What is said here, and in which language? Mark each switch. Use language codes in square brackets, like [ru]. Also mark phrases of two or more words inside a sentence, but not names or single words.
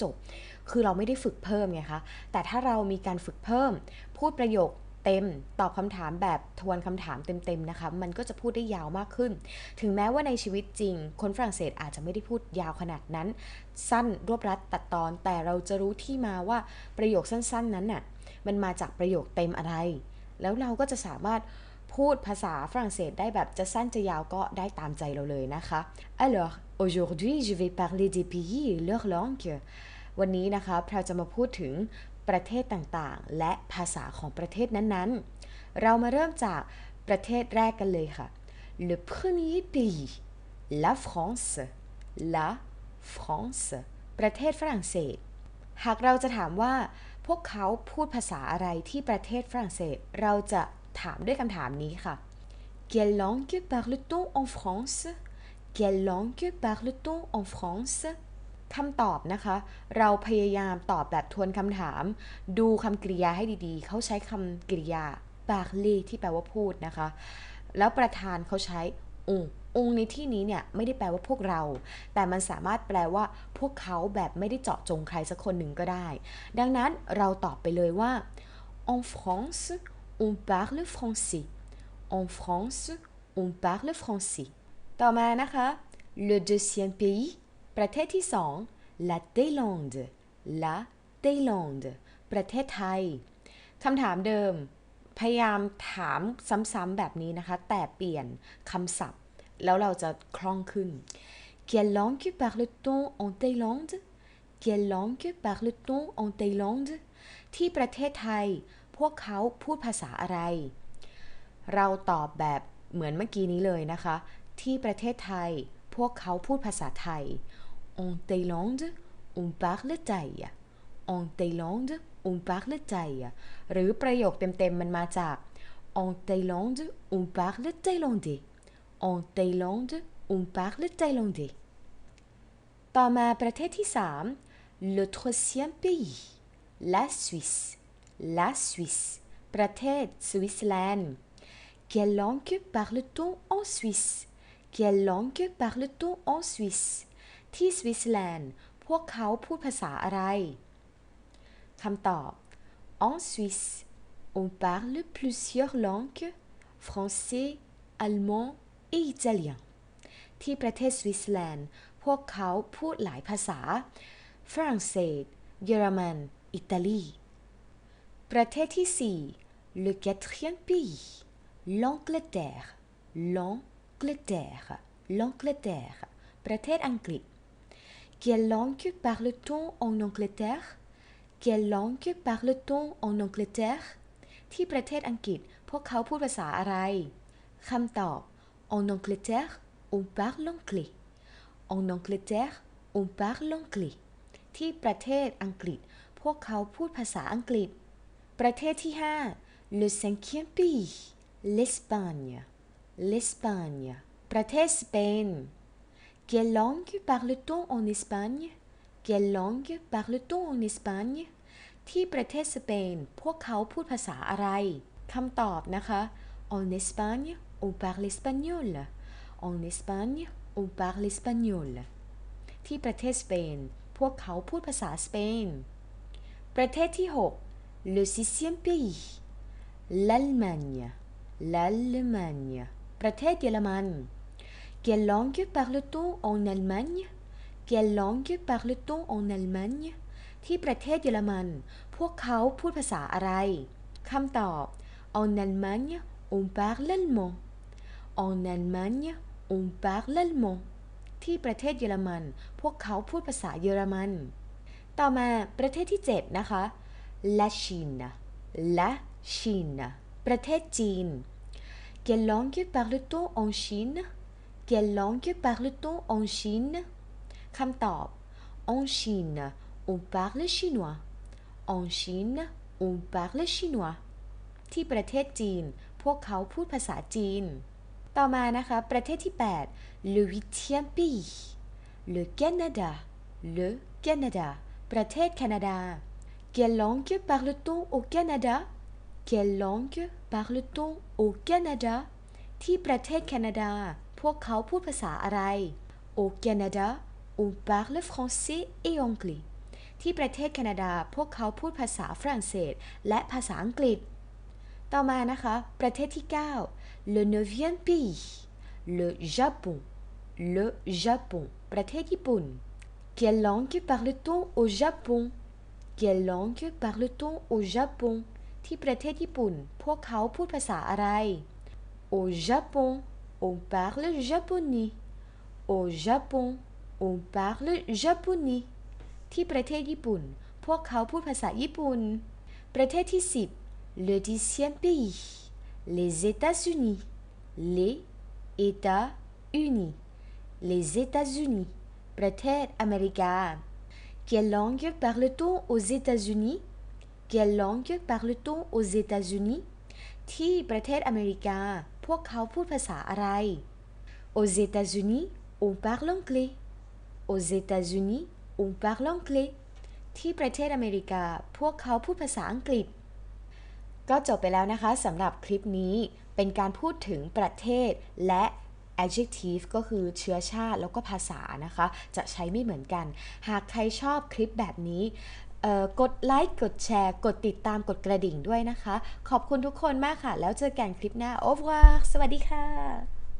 [th] บ คือเราไม่ได้ฝึกเพิ่มไงคะ แต่ถ้าเรามีการฝึกเพิ่ม พูดประโยคเต็ม ตอบคำถามแบบทวนคำถามเต็มๆนะคะ มันก็จะพูดได้ยาวมากขึ้น ถึงแม้ว่าในชีวิตจริง คนฝรั่งเศสอาจจะไม่ได้พูดยาวขนาดนั้น สั้นรวบรัดตัดตอน แต่เราจะรู้ที่มาว่าประโยคสั้นๆนั้นน่ะ มันมาจากประโยคเต็มอะไร แล้วเราก็จะสามารถพูดภาษาฝรั่งเศสได้แบบจะสั้นจะยาว ก็ได้ตามใจเราเลยนะคะ [fr] Alors aujourd'hui je vais parler des pays et leur langue [th] วันนี้นะคะเราจะมาพูดถึงประเทศต่างๆและ ภาษาของประเทศนั้นๆเรามาเริ่มจากประเทศแรกกันเลยค่ะ [fr] Le premier pays la France la [th] France ประเทศฝรั่งเศสหากเราจะถามว่าพวกเขาพูดภาษาอะไรที่ประเทศฝรั่งเศสเราจะถามด้วยคำถามนี้ค่ะ [fr] Quelle langue parle-t-on en France Quelle langue parle-t-on en France [th] คำตอบนะคะเราพยายามตอบแบบทวนคำถามดูคำกริยาให้ดีๆเขาใช้คำกริยา parler ที่แปลว่าพูดนะคะแล้วประธานเขาใช้ on ในที่นี้เนี่ยไม่ได้แปลว่าพวกเราแต่มันสามารถแปลว่าพวกเขาแบบไม่ได้เจาะจงใครสักคนหนึ่งก็ได้ดังนั้นเราตอบไปเลยว่า [fr] en France on parle français en France on parle français [th] ต่อมานะคะ [fr] le deuxième pays [th] ประเทศที่สอง [fr] la Thaïlande la Thaïlande [th] ประเทศไทยคำถามเดิมพยายามถามซ้ำๆแบบนี้นะคะแต่เปลี่ยนคำศัพท์แล้วเราจะคล่องขึ้น [fr] Quelle langue parle-t-on en Thaïlande Quelle langue parle-t-on en Thaïlande [th] ที่ประเทศไทยพวกเขาพูดภา ษาอะไรเราตอบแบบเหมือนเมื่อกี้นี้เลยนะคะที่ประเทศไทยพวกเขาพูดภาษาไทย [fr] En Thaïlande on parle thaï En Thaïlande on parle thaï [th] หรือ ประโยคเต็มๆมันมาจาก [fr] En Thaïlande on parle thaïlandais En Thaïlande on parle thaïlandais [th] ต่อมาประเทศที่สาม [fr] Le troisième pays la Suisse la Suisse [th] ประเทศสวิตเซอร์แลนด์ [fr] Quelle langue parle-t-on en Suisse Quelle langue parle-t-on en Suisse [th] ที่สวิตเซอร์แลนด์พวกเขาพูดภาษาอะไรคำตอบ [fr] En Suisse on parle plusieurs langues français allemand et italien [th] ที่ประเทศสวิตเซอร์แลนด์พวกเขาพูดหลายภาษาฝรั่งเศสเยอรมันอิตาลีประเทศที่สี่ [fr] Le quatrième pays l'Angleterre l'Angleterre l'Angleterre [th] ประเทศอังกฤษ [fr] Quelle langue parle-t-on en Angleterre Quelle langue parle-t-on en Angleterre [th] ที่ประเทศอังกฤษพวกเขาพูดภาษาอะไรคำตอบ [fr] En Angleterre on parle l'anglais En Angleterre on parle l'anglais [th] ที่ประเทศอังกฤษพวกเขาพูดภาษาอังกฤ ษประเทศที่ห้า [fr] Le cinquième pays l'Espagne l'Espagne [th] ประเทศสเปน [fr] Quelle langue parle-t-on en Espagne Quelle langue parle-t-on en Espagne [th] ที่ประเทศสเปนพวกเขาพูดภาษาอะไรคำต อบนะคะ [fr] En Espagne on parle espagnol En Espagne on parle espagnol [th] ที่ประเทศสเปนพวกเขาพูดภาษาสเปนประเทศที่หก [fr] Le sixième pays l'Allemagne l'Allemagne [th] ประเทศเยอรมัน [fr] Quelle langue parle-t-on en Allemagne Quelle langue parle-t-on en Allemagne [th] ที่ประเทศเยอร มันพวกเขาพูดภาษาอะไรคำตอบ [fr] En Allemagne on parle allemand En Allemagne on parle allemand [th] ที่ประเทศเยอรมันพวกเขาพูดภาษาเยอรมันต่อมาประเทศที่7นะคะ [fr] La Chine La Chine [th] ประเทศจีน [fr] Quelle langue parle-t-on en Chine Quelle langue parle-t-on en Chine คำตอบ En Chine on parle chinois En Chine on parle chinois [th] ที่ประเทศจีนพวกเขาพูดภาษาจีนต่อมานะคะประเทศที่8 [fr] le huitième pays le Canada le Canada [th] ประเทศแคนาดา [fr] Quelle langue parle-t-on au Canada Quelle langue parle-t-on au Canada [th] ที่ประเทศแคนาดาพวกเขาพูดภาษาอะไร [fr] Au Canada on parle français et anglais [th] ที่ประเทศแคนาดา พวกเขาพูดภาษาฝรั่งเศสและภาษาอังกฤษต่อมานะคะประเทศที่9 [fr] le neuvième pays le Japon le Japon [th] ประเทศญี่ปุ่น [fr] Quelle langue parle-t-on au Japon Quelle langue parle-t-on au Japon [th] ที่ประเทศญี่ปุ่นพ วกเขาพูดภาษาอะไร [fr] Au Japon on parle japonais Au Japon on parle japonais [th] ที่ประเทศญี่ปุ่นพวกเขาพูดภาษาญี่ปุ่นประเทศที่10 [fr] le 10e pays les États-Unis les États-Unis les États-Unis [th] ประเทศอเมริกา [fr] Quelle langue parle-t-on aux États-Unis Quelle langue parle-t-on aux États-Unis [th] ที่ประเทศอเมริ กาพวกเขาพูดภาษาอะไร [fr] Aux États-Unis on parle anglais Aux États-Unis on parle anglais [th] ที่ประเทศอเมริกา พวกเขาพูดภาษาอังกฤษก็จบไปแล้วนะคะสำหรับคลิปนี้เป็นการพูดถึงประเทศและ adjective ก็คือเชื้อชาติแล้วก็ภาษานะคะจะใช้ไม่เหมือนกันหากใครชอบคลิปแบบนี้กดไลค์กดแชร์กดติดตามกดกระดิ่งด้วยนะคะขอบคุณทุกคนมากค่ะแล้วเจอกันคลิปหน้า [fr] Au revoir [th] สวัสดีค่ะ